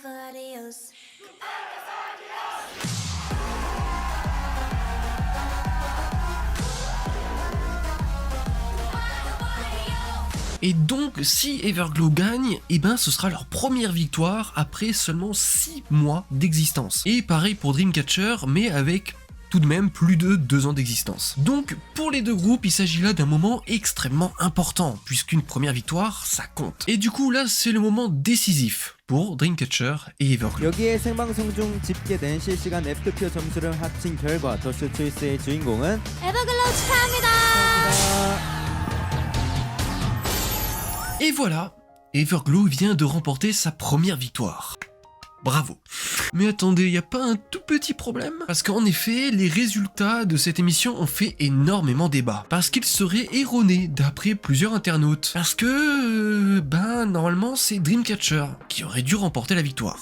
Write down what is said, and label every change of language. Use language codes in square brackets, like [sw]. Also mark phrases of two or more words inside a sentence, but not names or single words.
[fr] Et donc, si Everglow gagne, eh ben ce sera leur première victoire après seulement 6 mois d'existence. Et pareil pour Dreamcatcher, mais avec tout de même plus de 2 ans d'existence. Donc pour les deux groupes, il s'agit là d'un moment extrêmement important, puisqu'une première victoire, ça compte. Et du coup là, c'est le moment décisif pour Dreamcatcher et Everglow. [ko] 여기에 생방송 중 집계된 실시간 F투표 점수를 합친 결과 더쇼 초이스의 주인공은 에버글로우 축하합니다. [fr] Et voilà, Everglow vient de remporter sa première victoire. Bravo. Mais attendez, y a pas un tout petit problème? Parce qu'en effet, les résultats de cette émission ont fait énormément débat. Parce qu'ils seraient erronés d'après plusieurs internautes. Parce que, normalement, c'est Dreamcatcher qui aurait dû remporter la victoire.